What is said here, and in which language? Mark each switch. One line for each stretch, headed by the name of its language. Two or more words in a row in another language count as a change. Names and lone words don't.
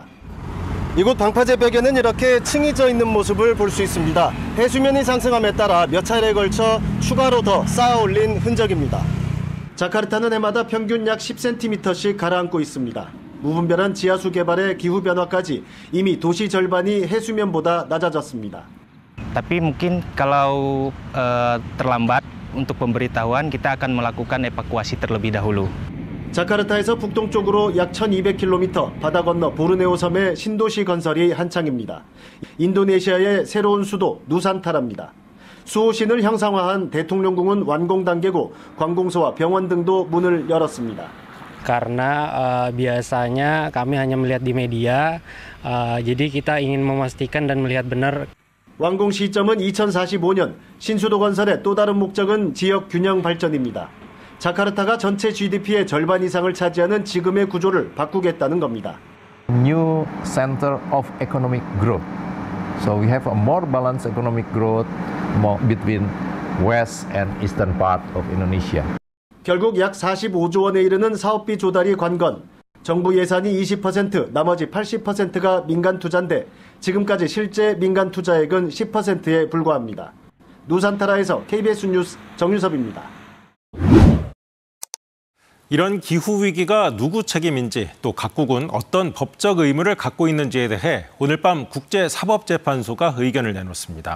Korean: 이곳 방파제 벽에는 이렇게 층이 져 있는 모습을 볼 수 있습니다. 해수면이 상승함에 따라 몇 차례에 걸쳐 추가로 더 쌓아 올린 흔적입니다. 자카르타는 해마다 평균 약 10cm씩 가라앉고 있습니다. 무분별한 지하수 개발의 기후변화까지 이미 도시 절반이 해수면보다 낮아졌습니다.
Indonesian: Tapi mungkin kalau terlambat untuk pemberitahuan kita akan melakukan evakuasi terlebih dahulu.
Korean: 자카르타에서 북동쪽으로 약 1200km 바다 건너 보르네오 섬의 신도시 건설이 한창입니다. 인도네시아의 새로운 수도 누산타라입니다. 수호신을 형상화한 대통령궁은 완공 단계고 관공서와 병원 등도 문을 열었습니다.
Indonesian: Karena biasanya kami hanya melihat di media, jadi kita ingin memastikan dan melihat benar.
Korean: 완공 시점은 2045년, 신수도 건설의 또 다른 목적은 지역 균형 발전입니다. 자카르타가 전체 GDP의 절반 이상을 차지하는 지금의 구조를 바꾸겠다는 겁니다.
English: New center of economic growth. So we have a more balanced economic growth between west and eastern part of Indonesia.
Korean: 결국 약 45조 원에 이르는 사업비 조달이 관건. 정부 예산이 20%, 나머지 80%가 민간 투자인데 지금까지 실제 민간 투자액은 10%에 불과합니다. 누산타라에서 KBS 뉴스 정윤섭입니다. 이런 기후위기가 누구 책임인지 또 각국은 어떤 법적 의무를 갖고 있는지에 대해 오늘 밤 국제사법재판소가 의견을 내놓습니다.